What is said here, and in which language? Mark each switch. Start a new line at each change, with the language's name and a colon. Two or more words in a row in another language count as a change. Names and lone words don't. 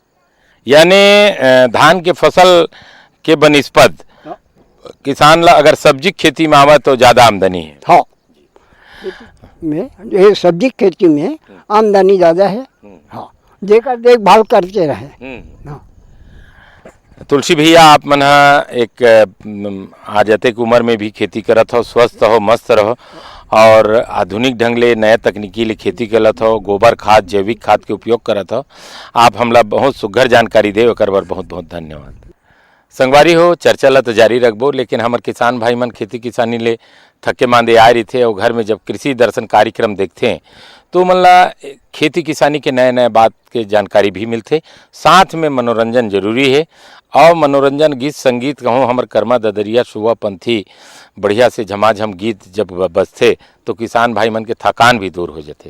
Chhattisgarhi: यानी धान के फसल के बनिस्पत किसान ला अगर सब्जी खेती में आवा तो ज्यादा आमदनी है। हाँ, में ये सब्जी खेती में आमदनी ज्यादा है। हाँ, जेकर देखभाल करते रहे। हाँ। तुलसी भैया, आप मन एक आज अतेक उम्र में भी खेती करत हो, स्वस्थ हो, मस्त रहो, और आधुनिक ढंग ले नया तकनीकी ले खेती करत हो, गोबर खाद, जैविक खाद के उपयोग करत हो। आप हमला बहुत सुघर जानकारी दे, ओकर बर बहुत बहुत धन्यवाद। संगवारी हो, चर्चा ला तो जारी रखबो, लेकिन हमार किसान भाई मन खेती किसानी ले थके मांदे आए रही थे, और घर में जब कृषि दर्शन कार्यक्रम देखते हैं तो मतलब खेती किसानी के नए नए बात के जानकारी भी मिलते, साथ में मनोरंजन जरूरी है। और मनोरंजन गीत संगीत कहूँ हमर कर्मा ददरिया सुबह पंथी बढ़िया से झमाझम गीत जब बजते तो किसान भाई मन के थकान भी दूर हो जाते।